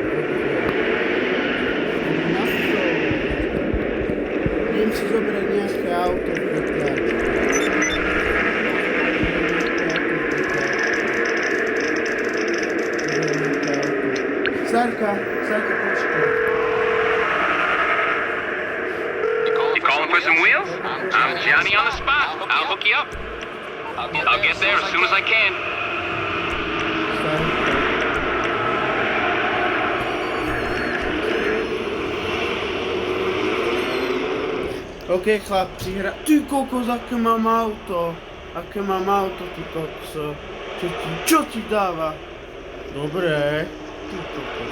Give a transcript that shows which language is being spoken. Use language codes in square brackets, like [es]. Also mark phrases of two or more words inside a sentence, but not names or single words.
[sk] Idem si zobrať nejaké auto. Sarka, počkaj. [en] You calling for some wheels? I'm Johnny on the spot. I'll hook you up. I'll get there as soon as I can. [sk] Ok chlapci, ty kokos, aké mám auto, ty kokso. Čo ti dáva? Dobre, ty kokos.